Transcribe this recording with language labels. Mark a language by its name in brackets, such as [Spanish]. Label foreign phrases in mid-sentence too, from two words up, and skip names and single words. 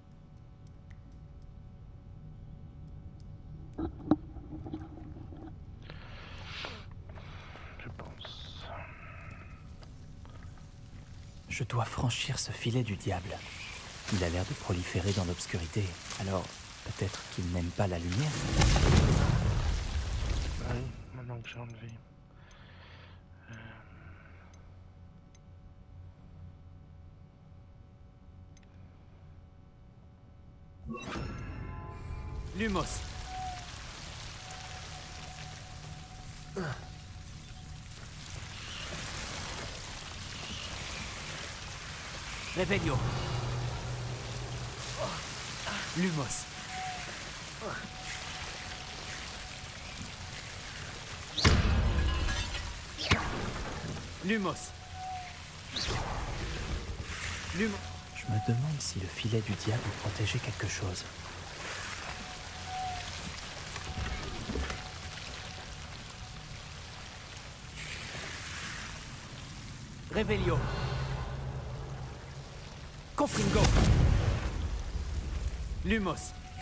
[French] Je pense. Je dois franchir ce filet du diable. Il a l'air de proliférer dans l'obscurité, alors peut-être qu'il n'aime pas la lumière. Ah oui, maintenant que j'ai enlevé. Lumos. Revelio. Lumos. Lumos. Lumos. Je me demande si le filet du diable protégeait quelque chose. Revelio. Confringo. Lumos.